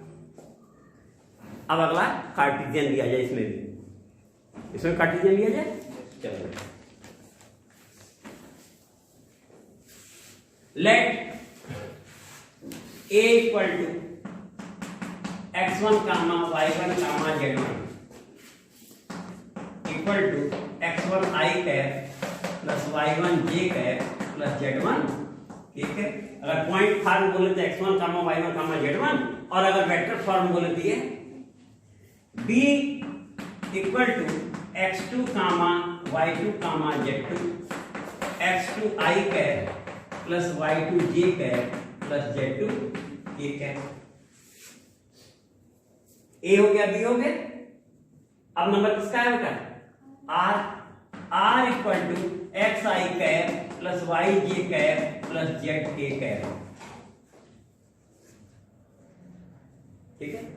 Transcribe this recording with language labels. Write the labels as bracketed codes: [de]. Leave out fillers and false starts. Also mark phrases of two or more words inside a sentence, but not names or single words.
[hi] अब अगला कार्टेशियन लिया जाए, इसमें भी, इसमें कार्टेशियन लिया जाए, चलो [en] let a equal to x1 comma y1 comma z1 equal to x1 i cap plus y1 j cap plus z1, [hi] ठीक है। अगर [en] point form [hi] बोले तो [en] x1 comma y1 comma z1, [hi] और अगर [en] vector form [hi] बोले तो ये [en] b equal to x2 comma y2 comma z2 x2 i cap plus y2 j cap plus z2 k cap. [hi] a हो गया, b हो गया, अब नंबर किसका है बेटा, [en] r equal to x i cap plus y j cap plus z k cap, [hi] ठीक है।